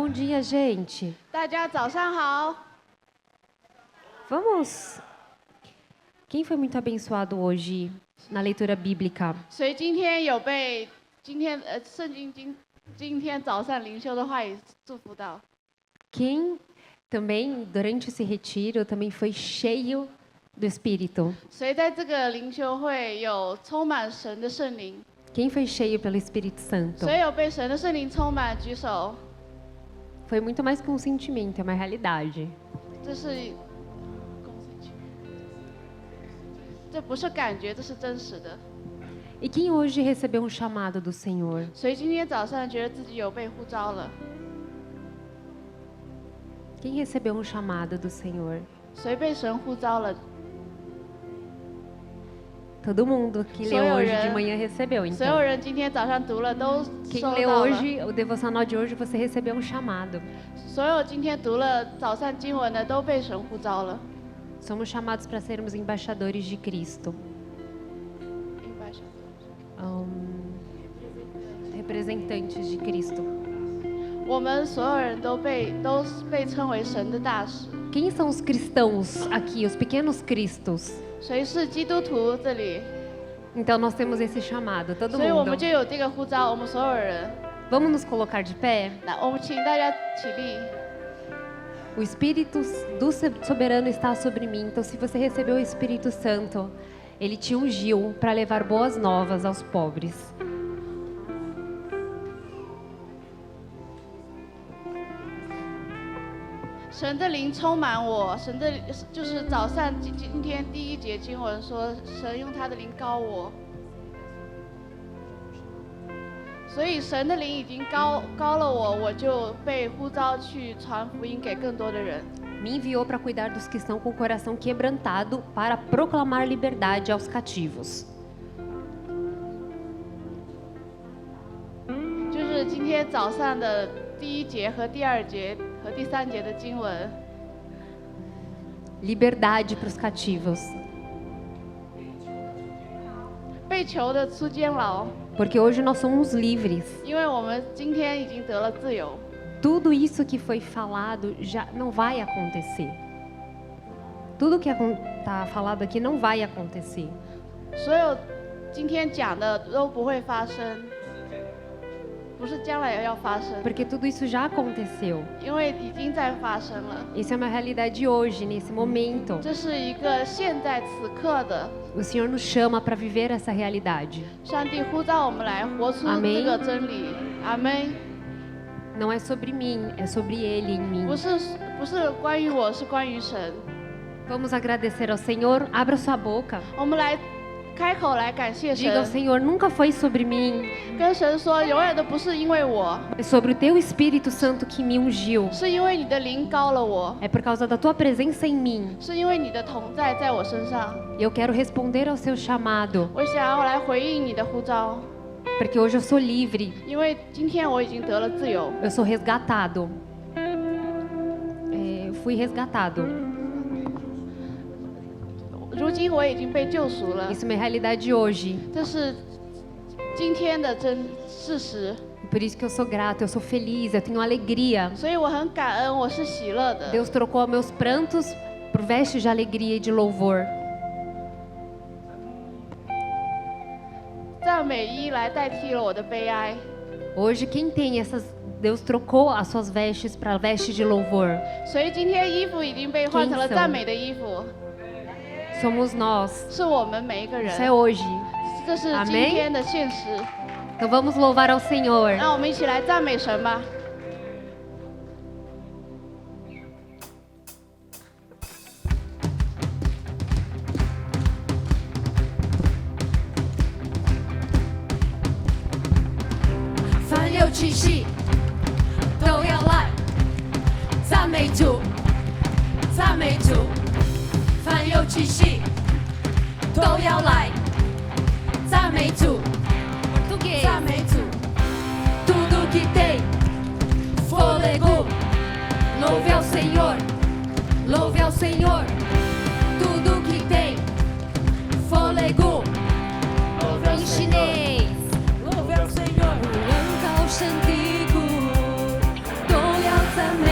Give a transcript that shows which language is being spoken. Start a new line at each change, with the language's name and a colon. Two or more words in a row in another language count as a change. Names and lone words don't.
Portuguese: dia, gente.
Chinese: 大家早上好。
Portuguese: Vamos. Quem foi muito abençoado hoje na leitura bíblica?
Chinese: 谁今天有被圣经今天早上灵修的话语祝福到？
Portuguese: Quem também, durante esse retiro, também foi cheio do Espírito?
Chinese: 谁在这个灵修会有充满神的圣灵？
Portuguese: Quem foi cheio pelo Espírito Santo?
Chinese: 谁有被神的圣灵充满？举手。
Portuguese: Foi muito mais que um sentimento, é uma realidade.
Chinese: 这不是感觉，这是真实的。
Portuguese: E quem hoje recebeu um chamado do Senhor?
Chinese: 谁今天早上觉得自己有被呼召了？
Portuguese: Quem recebeu um chamado do Senhor?
Chinese: 谁被神呼召了？
Portuguese: Todo mundo que leu hoje de manhã recebeu,
Chinese: 所有
Portuguese: então.
Chinese: 人今天早上读了都
Portuguese: Quem
Chinese: 收
Portuguese: leu
Chinese: 到了。
Portuguese: hoje, o devocional de hoje, você recebeu um chamado.
Chinese: 所有今天读了早上经文的都被神呼召了。
Portuguese: Somos chamados para sermos embaixadores de Cristo. Representantes de Cristo.
Chinese: 我们所有人都被称为神的大使。
Portuguese: Quem são os cristãos aqui, os pequenos cristos?
Chinese: 谁是基督徒？这里，
Portuguese: Então nós temos esse chamado, todo
Chinese: 所以我
Portuguese: mundo.
Chinese: 们就有这个呼召，我们所有人。
Portuguese: Vamos nos colocar de pé?
Chinese: 那我们请大家起立。
Portuguese: O Espírito do Soberano está sobre mim. Então, se você recebeu o Espírito Santo, Ele te ungiu para levar boas novas aos pobres.
Chinese: 神的灵充满我，神的就是早上今天第一节经文说，神用他的灵膏我，所以神的灵已经膏了我，我就被呼召去传福音给更多的人。
Portuguese: Me enviou para cuidar dos que estão com o coração quebrantado, para proclamar liberdade aos cativos.
Chinese: 就是今天早上的第一节和第二节和第三节的经文。
Portuguese: Liberdade para os cativos.
Chinese: 被囚的出监牢，
Portuguese: Porque hoje nós somos livres.
Chinese: 因为我们今天已经得了自由。
Portuguese: Tudo isso que foi falado já não vai acontecer. Tudo que está falado aqui não vai acontecer.
Chinese: 所有今天讲的都不会发生，不是将来要发生，
Portuguese: Porque tudo isso já aconteceu.
Chinese: 因为已经在发生了。
Portuguese: Isso é uma realidade hoje, nesse momento.
Chinese: 这是一个现在此刻的，
Portuguese: O Senhor nos chama para viver essa realidade.
Chinese: 上帝呼召我们来活出
Portuguese: Amém
Chinese: 这个真理。阿门。
Portuguese: Não é sobre mim, é sobre Ele em mim.
Chinese: 不是关于我，是关于神。
Portuguese: Vamos agradecer ao Senhor. Abra sua boca.
Chinese: 我们来开口来感谢
Portuguese: Diga ao
Chinese: 神，
Portuguese: Senhor, nunca foi sobre mim,
Chinese: 跟神说，永远都不是因为我，
Portuguese: é sobre o Teu Espírito Santo que me ungiu.
Chinese: 是因为你的灵膏了我，
Portuguese: É por causa da Tua presença em mim.
Chinese: 是因为你的同在在我身上。
Portuguese: Eu quero responder ao Seu chamado,
Chinese: 我想要来回应你的呼召，
Portuguese: porque hoje eu sou livre,
Chinese: 因为今天我已经得了自由，
Portuguese: eu sou resgatado. Eu fui resgatado.
Chinese: 如今我已经被救赎了，
Portuguese: Isso é uma realidade hoje.
Chinese: 这是今天的真事实，
Portuguese: Por isso que eu sou grata, eu sou feliz, eu tenho alegria.
Chinese: 所以我很感恩，我是喜乐的。
Portuguese: Deus trocou meus prantos por vestes de alegria e de louvor.
Chinese: 赞美衣来代替了我的悲哀，
Portuguese: Hoje quem tem essas Deus trocou as suas vestes para vestes de louvor.
Chinese: 所以今天衣服已经被换成了赞美的衣服，
Portuguese: Somos nós.
Chinese: 是我们每一个
Portuguese: Isso é
Chinese: 人，
Portuguese: hoje.
Chinese: 这是今
Portuguese: Amém
Chinese: 天的现实。
Portuguese: Então vamos louvar ao Senhor.
Chinese: 让我们一起来赞美神吧。凡有气息都要来赞美主，赞美主。凡有气息都要来赞美主，赞美主。
Portuguese: Tudo que tem fôlego, louve ao Senhor, louve ao Senhor. Tudo que tem fôlego, em chinês. Louve ao Senhor.
Chinese: 高声的鼓都要赞